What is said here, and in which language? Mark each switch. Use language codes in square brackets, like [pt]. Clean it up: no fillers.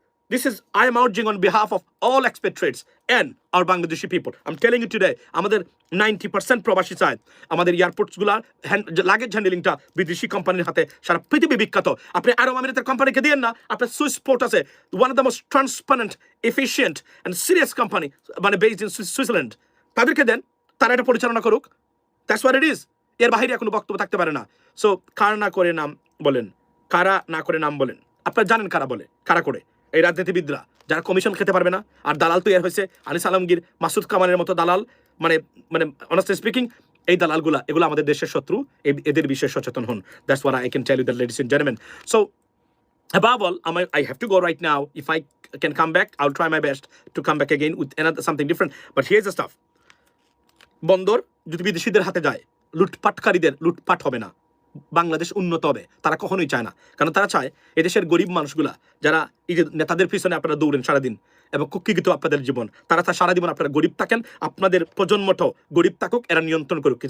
[en] This is I am urging on behalf of all expatriates and our Bangladeshi people. I'm telling you today, [bn] আমাদের 90% প্রবাসী চায়, আমাদের airports গুলার luggage হ্যান্ডলিংটা বিদেশি কোম্পানির হাতে, সারা পৃথিবী বিখ্যাত। আপনি আরব আমিরাতের কোম্পানিকে দিয়েন না, আপনার সুইস পোর্ট আছে, [en] one of the most transparent, efficient and serious company, [bn] মানে [en] based in Switzerland, [bn] তাদেরকে দেন, তারা এটা পরিচালনা করুক। [en] That's what it is. [bn] এর বাইরে কোনো বক্তব্য থাকতে পারে না। সো কারা না করে নাম বলেন, কারা না করে নাম বলেন, আপনারা জানেন কারা বলে, কারা করে, এই রাজনীতিবিদরা যারা কমিশন খেতে পারবে না। আর দালাল তৈরি হয়েছে আনিস আলমগীর, মাসুদ কামালের মতো দালাল, মানে মানে [en] honestly speaking [bn] এই দালালগুলা, এগুলো আমাদের দেশের শত্রু, এদের বিষয়ে সচেতন হন। [en] That's what I can tell you that, ladies and gentleman. So above all, I have to go right now. If I can come back, I'll try my best to come back again with another something different. But here's the stuff. [bn] বন্দর যদি বিদেশিদের হাতে যায়, লুটপাটকারীদের লুটপাট হবে না, বাংলাদেশ উন্নত হবে। তারা কখনোই চায় না, কারণ তারা চায় এদেশের গরিব মানুষগুলা যারা এই যে নেতাদের পিছনে আপনারা দৌড়েন সারাদিন এবং কুক্ষিগত আপনাদের জীবন, তারা চায় সারা জীবন আপনারা গরিব থাকেন, আপনাদের প্রজন্মটাও গরিব থাকুক, এরা নিয়ন্ত্রণ করুক।